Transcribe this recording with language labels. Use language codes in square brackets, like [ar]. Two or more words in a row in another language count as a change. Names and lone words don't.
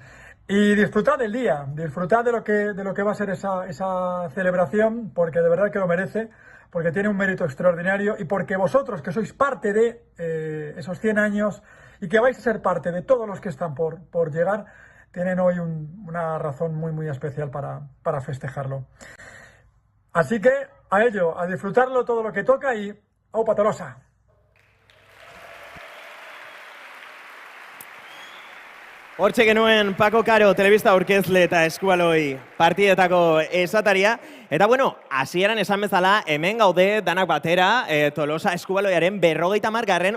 [es] Y disfrutad del día, disfrutad de lo que va a ser esa celebración, porque de verdad que lo merece, porque tiene un mérito extraordinario, y porque vosotros, que sois parte de esos 100 años y que vais a ser parte de todos los que están por llegar, tienen hoy una razón muy, muy especial para festejarlo. Así que a ello, a disfrutarlo todo lo que toca, y ¡aupa Tolosa! [eu] Hortxe genuen Paco Caro, telebista aurkezle eta eskubaloi partidetako esataria. Eta hasieran esan bezala, hemen gaude danak batera Tolosa Eskubaloiaren 50.